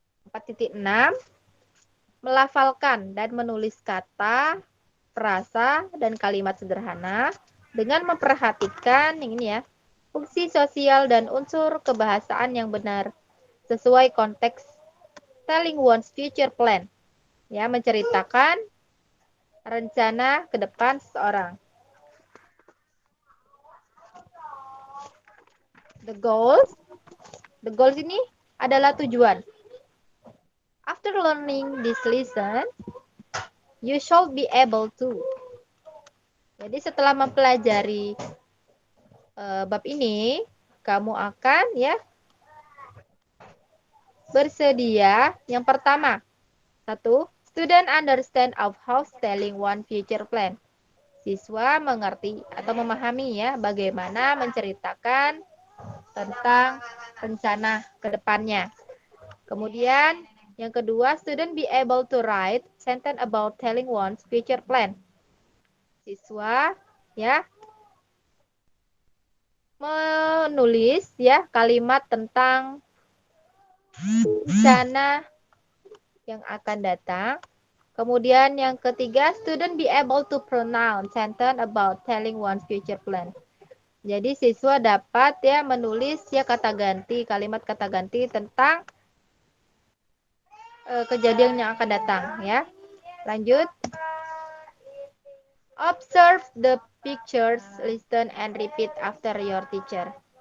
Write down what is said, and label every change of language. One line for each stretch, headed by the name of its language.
Indonesian: 4.6 melafalkan dan menulis kata, frasa, dan kalimat sederhana dengan memperhatikan ini ya, fungsi sosial dan unsur kebahasaan yang benar sesuai konteks
English: telling one's future plan.
Indonesian: Ya, menceritakan rencana ke depan seseorang.
English: The goals
Indonesian: ini adalah tujuan.
English: After learning this lesson, you shall be able to.
Indonesian: Jadi setelah mempelajari bab ini, kamu akan ya bersedia. Yang pertama, 1.
English: Student understand of how telling one future plan.
Indonesian: Siswa mengerti atau memahami ya bagaimana menceritakan tentang rencana ke depannya. Kemudian yang kedua,
English: student be able to write sentence about telling one's future plan.
Indonesian: Siswa ya menulis ya kalimat tentang rencana yang akan datang. Kemudian yang ketiga,
English: student be able to pronounce sentence about telling one's future plan.
Indonesian: Jadi siswa dapat ya menulis ya kata ganti, kalimat kata ganti tentang kejadian yang akan datang ya. Lanjut.
English: Observe the pictures, listen and repeat after your teacher.